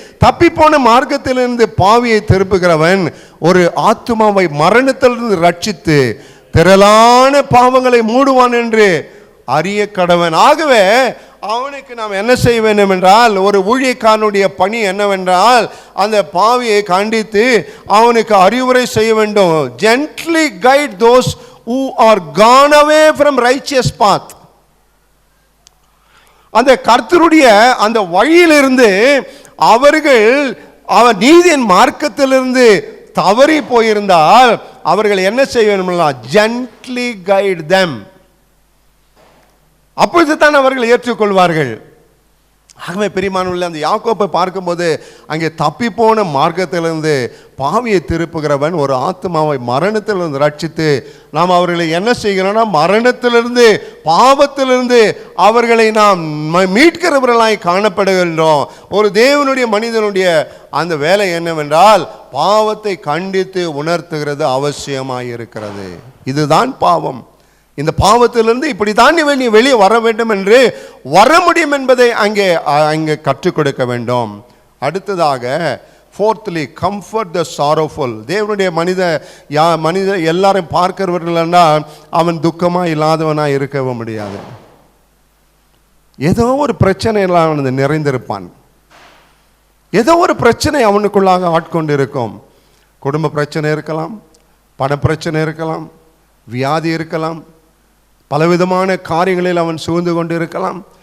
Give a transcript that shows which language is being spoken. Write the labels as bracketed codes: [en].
[ta] தப்பிப்போன மார்க்கத்திலிருந்து பாவியை திருப்புகிறவன் ஒரு ஆத்துமாவை மரணத்திலிருந்து ரட்சித்து திரளான பாவங்களை மூடுவான் என்று அறிய கடவன். ஆகவே அவனுக்கு நாம் என்ன செய்ய வேண்டும் என்றால், ஒரு ஊழியக்காரனுடைய பணி என்னவென்றால், அந்த பாவியை கண்டித்து அவனுக்கு அறிவுரை செய்ய வேண்டும். [en] gently guide those who are gone away from righteous path. [ta] அந்த கர்த்தருடைய அந்த வழியிலிருந்து அவர்கள் அவர் நீதியின் மார்க்கத்திலிருந்து தவறி போயிருந்தால் அவர்கள் என்ன செய்ய வேண்டும்? [en] gently guide them. [ta] அப்பொழுது தான் அவர்கள் ஏற்றுக்கொள்வார்கள். ஆகவே பிரியமானவர்களே, அந்த யாக்கோப்பை பார்க்கும்போது அங்கே தப்பி போன மார்க்கத்திலிருந்து பாவியை திருப்புகிறவன் ஒரு ஆத்மாவை மரணத்திலிருந்து ரட்சித்து நாம் அவர்களை என்ன செய்கிறோம்னா மரணத்திலிருந்து பாவத்திலிருந்து அவர்களை நாம் மீட்கிறவர்களாய் காணப்படுகின்றோம். ஒரு தேவனுடைய மனிதனுடைய அந்த வேலை என்னவென்றால் பாவத்தை கண்டித்து உணர்த்துகிறது அவசியமாய் இருக்கிறது. இதுதான் பாவம். இந்த பாவத்திலிருந்து இப்படித்தான் நீ வெளியே வர வேண்டும் என்று வர முடியும் என்பதை அங்கே கற்றுக் கொடுக்க வேண்டும். அடுத்ததாக [en] fourthly, comfort the sorrowful. [ta] தேவனுடைய மனித எல்லாரும் பார்க்கிறவர்கள்னா அவன் துக்கமாக இல்லாதவனாக இருக்கவே முடியாது. ஏதோ ஒரு பிரச்சனையெல்லாம் அவன் நிறைந்திருப்பான். ஏதோ ஒரு பிரச்சனை அவனுக்குள்ளாக ஆட்கொண்டு இருக்கும். குடும்ப பிரச்சனை இருக்கலாம், பண பிரச்சனை இருக்கலாம், வியாதி இருக்கலாம், பலவிதமான காரியங்களில் அவன் சூழ்ந்து கொண்டு இருக்கலாம்.